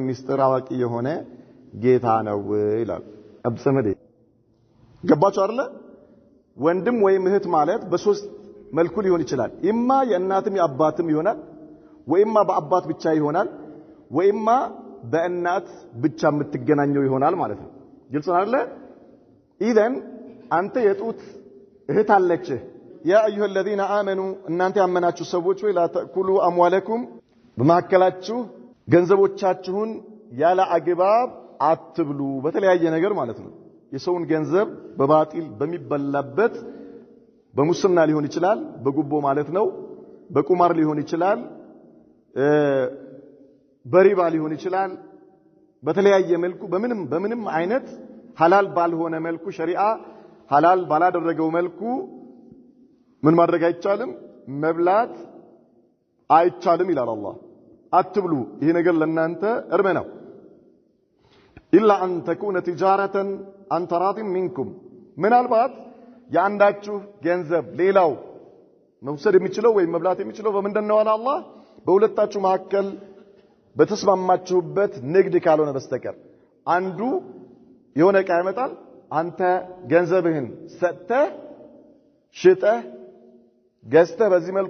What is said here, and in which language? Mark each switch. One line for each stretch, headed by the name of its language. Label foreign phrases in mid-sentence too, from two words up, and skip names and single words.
Amharic: ሚስጥር አዋቂ የሆነ ጌታ ነው ይላል አብሰመዴ ገባችሁ አይደል ወንድም ወይም እህት ማለት በሶስት መልኩ ሊሆን ይችላል ኢማ የእናትም የአባትም ይሆናል ወይማ በአባት ብቻ ይሆናል ወይማ በእናት ብቻ የምትገናኘው ይሆናል ማለት ነው ግልጽ ነው አይደል ኢዘን አንተ የጡት እህት አለች
Arabic: يا أيها الذين آمنوا
Amharic: እናንተ ያመናችሁ ሰዎች ወይ
Arabic: لا تأكلوا أموالكم
Amharic: በማከላችሁ ገንዘቦቻችሁን ያለ አግባብ አትብሉ በተለያየ ነገር ማለት ነው የሰውን ገንዘብ በባጢል በሚበላበት በሙስና ሊሆን ይችላል በጉቦ ማለት ነው በቁማር ሊሆን ይችላል በሪባ ሊሆን ይችላል በተለያየ መልኩ በምንም አይነት ሐላል ባልሆነ መልኩ ሸሪዓ ሐላል ባላደረገው መልኩ ምን ማድረግ አይቻልም መብላት አይቻልም ይላል አላህ አትብሉ ይሄ ነገር ለናንተ እርም ነው إلا
Arabic: أن تكون تجارة عن تراض منكم من البعض
Amharic: ያንዳችሁ ገንዘብ ሌላው መውሰድ የሚችለው ወይ መብላት የሚችለው በመንደነው አለ አላህ በሁለታችሁ መካከል በተስማማችሁበት ንግድ ካልሆነ በስተቀር አንዱ የሆነ ዕቃ ያመጣል አንተ ገንዘብህን ሰጥተህ ሽጠህ ገዝተህ በዚህ መልኩ